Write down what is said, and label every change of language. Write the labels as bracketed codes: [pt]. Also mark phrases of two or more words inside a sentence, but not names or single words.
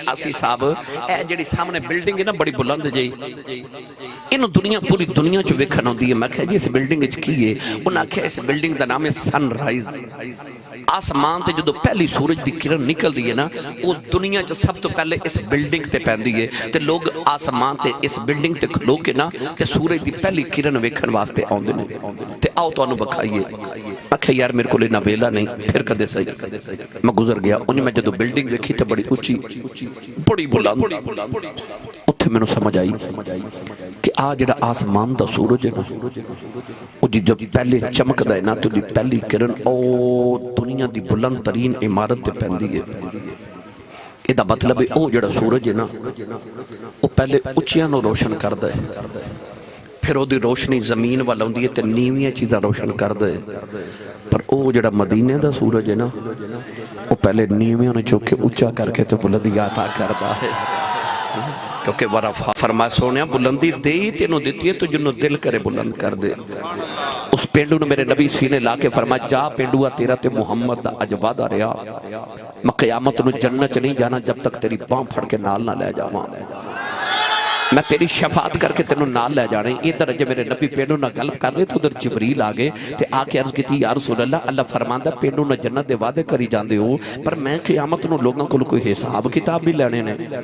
[pa] آسی صاحب اے جہڑی سامنے بلڈنگ ہے نا بڑی بلند جی اینوں دنیا پوری دنیا چوں ویکھن آؤندی ہے میں کہا جی اس بلڈنگ وچ کی ہے اونہاں آکھیا اس بلڈنگ کا نام ہے سنرائز آسمان تے جو پہلی سورج کی کرن نکلتی ہے نا وو دنیا چ سب توں پہلے اس بلڈنگ تے پیندی ہے تے لوگ آسمان تے اس بلڈنگ تے کھلو کے نا تے سورج کی پہلی کرن ویکھن واسطے آؤندے نے تے آؤ تہانوں وکھائیے آکھیا یار میرے کو اِنّا ویلا نہیں پھر کدے سہی میں گزر گیا اونہاں میں جو بلڈنگ دیکھی تو بڑی اُچی بڑی بلند اوتھے کہ میں نے سمجھ آئی کہ جڑا آسمان دا سورج ہے نا وہ جب پہلے چمکدا ہے نا تو دی پہلی کرن او دنیا دی بلند ترین عمارت تے پیندی ہے یہ مطلب ہے او جڑا سورج ہے نا وہ پہلے اچیاں نو روشن کردا ہے پھر وہ دی روشنی زمین والا ہوندی ہے تے نیویاں چیزاں روشن کردا ہے پر او جڑا مدینے دا سورج ہے نا وہ پہلے نیویاں نے چوک کے اچا کر کے تو بلندی عطا کردا ہے کیونکہ ورا فرمایا سونیا بلندی دے ہی تینوں دیتی ہے تو جنہوں دل کرے بلند کر دے اس پینڈو نے میرے نبی سینے لا کے فرمایا جا پینڈوا تیرا تے محمد دا اجبادہ رہا [ur] میں قیامت نو جنت نہیں جانا جب تک تیری باں پھڑ کے نال نہ لے جاواں میں تیری شفاعت کر کے تینوں نال لے جانے ادھر جب میرے نبی پینڈو نہ گلپ کر رہے تو ادھر جبریل آگے تے آ کے عرض کی تھی یا رسول اللہ فرماندہ پینڈو نہ جنت دے وعدے کری جاندے ہو پر میں قیامت نو لوگوں کو کوئی حساب کتاب بھی لینے نے